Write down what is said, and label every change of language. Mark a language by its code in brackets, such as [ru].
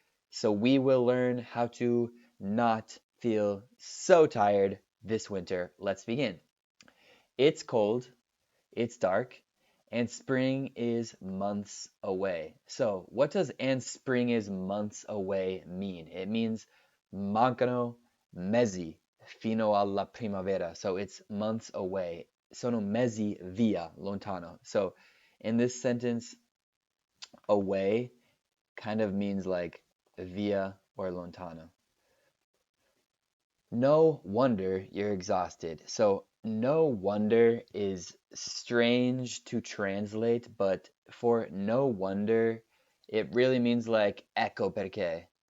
[en] So we will learn how to not feel so tired this winter. Let's begin. It's cold, it's dark, and spring is months away. So, what does "and spring is months away" mean? It means [it] mancano mesi fino alla primavera. [en] So, it's months away. [it] Sono mesi via, lontano. [en] So, in this sentence, away kind of means like via or lontano. No wonder you're exhausted. So, no wonder is strange to translate, but for no wonder, it really means like [it] ecco perché.